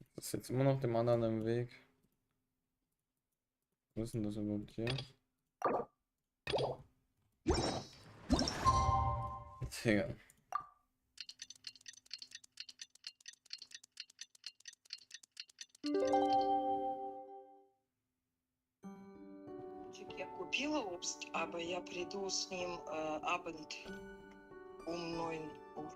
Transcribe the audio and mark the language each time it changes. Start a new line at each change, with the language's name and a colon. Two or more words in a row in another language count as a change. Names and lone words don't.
German: ist jetzt immer noch dem anderen im Weg. Wo ist denn das überhaupt hier? Digga.
Russian: Я купила обст, aber я приду с ним
German: Abend um 9 Uhr.